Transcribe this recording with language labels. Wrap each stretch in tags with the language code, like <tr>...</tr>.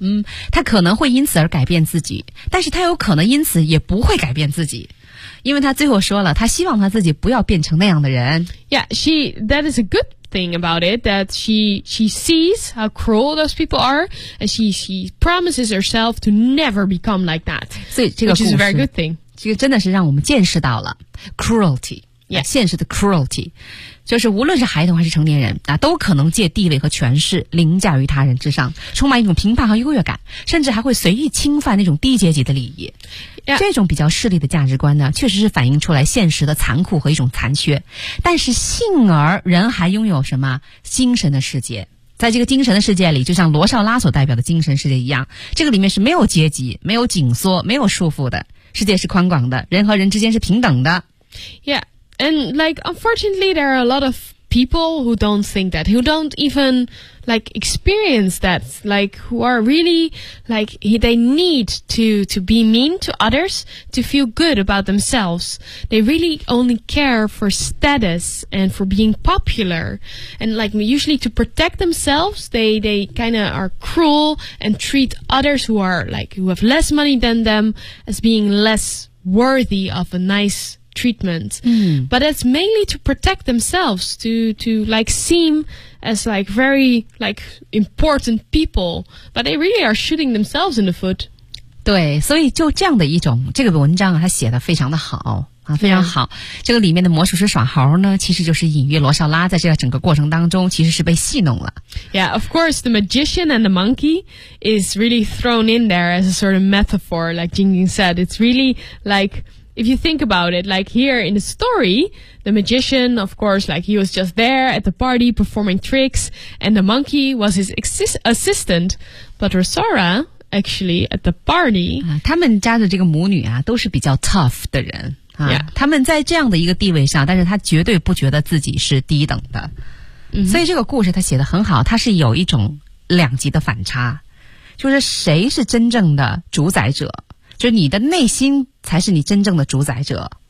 <zh>嗯，她可能会因此而改变自己，但是她有可能因此也不会改变自己，因为她最后说了，她希望她自己不要变成那样的人。</zh> <en>Yeah, she, that is a good thing about it, that she sees how cruel those people are, and she promises herself to never become like that.</en> <zh>所以这个故事</zh> <en>which is a very good thing.</en> <zh>这个真的是让我们见识到了 cruelty.</zh> <en>Yeah.</en> <zh>现实的 cruelty 就是无论是孩童还是成年人、啊、都可能借地位和权势凌驾于他人之上，充满一种评判和优越感，甚至还会随意侵犯那种低阶级的利益、</zh> <en>yeah.</en> <zh>这种比较势利的价值观呢，确实是反映出来现实的残酷和一种残缺，但是幸而人还拥有什么精神的世界，在这个精神的世界里，就像罗少拉所代表的精神世界一样，这个里面是没有阶级，没有紧缩，没有束缚的，世界是宽广的，人和人之间是平等的。</zh> <en>YeahAnd, like, unfortunately, there are a lot of people who don't think that, who don't even, like, experience that, like, who are really, like, they need to be mean to others to feel good about themselves. They really only care for status and for being popular. And, like, usually to protect themselves, they kind of are cruel and treat others who are, like, who have less money than them as being less worthy of a nice treatment. Mm. But it's mainly to protect themselves, to like seem as like very like important people. But they really are shooting themselves in the foot.</en> <zh>对，所以就这样的一种，这个文章他写得非常的好。啊，非常好。这个里面的魔术师耍猴呢，其实就是隐喻罗绍拉在这个整个过程当中其实是被戏弄了。</zh> <en>Yeah, of course, the magician and the monkey is really thrown in there as a sort of metaphor, like Jingjing said. It's really like, if you think about it, like here in the story, the magician, of course, like he was just there at the party performing tricks, and the monkey was his assistant, but Rosara... Actually, at the party,</en> <zh>他们家的这个母女啊，都是比较 tough 的人啊。</zh> <en>Yeah.</en> <zh>他们在这样的一个地位上，但是他绝对不觉得自己是低等的。 Mm-hmm. 所以这个故事他写得很好，他是有一种两极的反差，就是谁是真正的主宰者，就是你的内心才是你真正的主宰者。</zh>